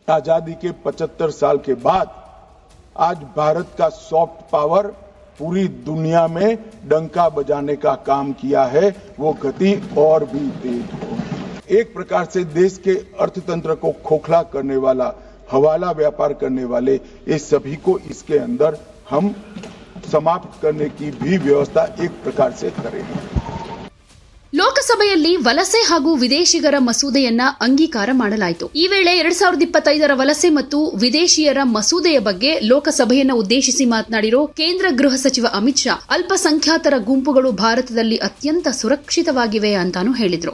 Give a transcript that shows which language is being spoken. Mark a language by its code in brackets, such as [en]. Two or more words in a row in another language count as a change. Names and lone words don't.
[hi] आजादी के 75 साल के बाद आज भारत का [en] soft power [hi] पूरी दुनिया में डंका बजाने का काम किया है, वो गति और भी तेज हो। एक प्रकार से देश के अर्थतंत्र को खोखला करने वाला, हवाला व्यापार करने वाले, ये सभी को इसके अंदर हम समाप्त करने की भी व्यवस्था एक प्रकार से करेंगे। [kn] ಲೋಕಸಭೆಯಲ್ಲಿ ವಲಸೆ ಹಾಗೂ ವಿದೇಶಿಗರ ಮಸೂದೆಯನ್ನ ಅಂಗೀಕಾರ ಮಾಡಲಾಯಿತು. ಈ ವೇಳೆ 2025ರ ವಲಸೆ ಮತ್ತು ವಿದೇಶಿಯರ ಮಸೂದೆಯ ಬಗ್ಗೆ ಲೋಕಸಭೆಯನ್ನ ಉದ್ದೇಶಿಸಿ ಮಾತನಾಡಿರೋ ಕೇಂದ್ರ ಗೃಹ ಸಚಿವ ಅಮಿತ್ ಶಾ, ಅಲ್ಪಸಂಖ್ಯಾತರ ಗುಂಪುಗಳು ಭಾರತದಲ್ಲಿ ಅತ್ಯಂತ ಸುರಕ್ಷಿತವಾಗಿವೆ ಅಂತಾನೂ ಹೇಳಿದ್ರು.